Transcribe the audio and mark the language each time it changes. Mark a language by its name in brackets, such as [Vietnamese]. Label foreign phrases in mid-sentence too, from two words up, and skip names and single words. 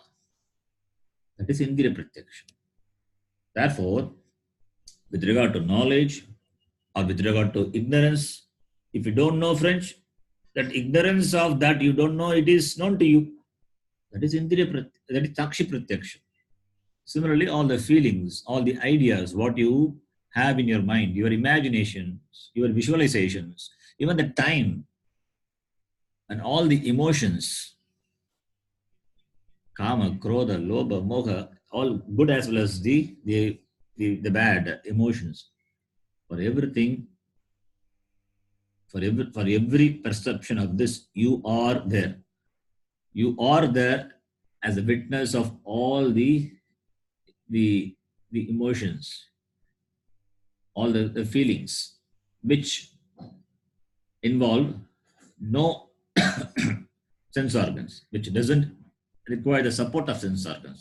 [English] That is [Sanskrit] Indriya Pratyaksha. [English] Therefore, with regard to knowledge or with regard to ignorance, if you don't know French, that ignorance of that you don't know, it is known to you. That is [Sanskrit] Indriya Pratyaksha, [English] that is [Sanskrit] Sakshi Pratyaksha. [English] Similarly, all the feelings, all the ideas, what you have in your mind, your imaginations, your visualizations, even the time and all the emotions, [Sanskrit] kama, krodha, lobha, moha, [English] all good as well as the bad emotions. For everything, for every perception of this, you are there. You are there as a witness of all the emotions, all the feelings, which involve no sense organs, which doesn't require the support of sense organs.